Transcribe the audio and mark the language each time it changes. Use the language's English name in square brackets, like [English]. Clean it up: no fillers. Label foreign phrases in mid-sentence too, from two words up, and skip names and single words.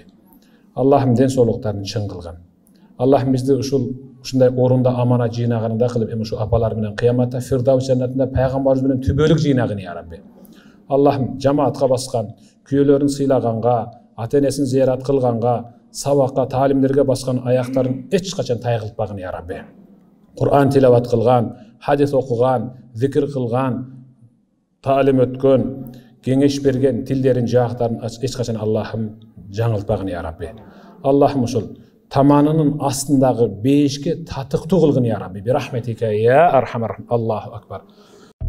[Kyrgyz] Аллахым ден соолуктарын чың кылган. Аллахым бизди ушундай орунда амана жыйнаганында кылып, эми ушу апалар менен кыяматта Фирдаус жаннатында пайгамбарыбыз менен түбөлүк жыйнагын [Arabic] يا ربي. [Kyrgyz] Аллахым жамаатка баскан, күйөөлөрүн сыйлаганга, ата-энесин зыярат кылганга, сабакка, таалимдерге баскан аяктарын эч качан тайгылтпагын [Arabic] يا ربي. [Kyrgyz] Кур'ан тилават кылган, хадис окуган, зикир кылган, таалим өткөн, кеңеш берген тилдерин, жаактарын эч качан Аллахым жаңылтпагын [Arabic] يا ربي. [Kyrgyz] Аллахым ушул таманынын астындагы бешке татыктуу кылгын [Arabic] يا ربي. برحمتك يا أرحم. الله أكبر.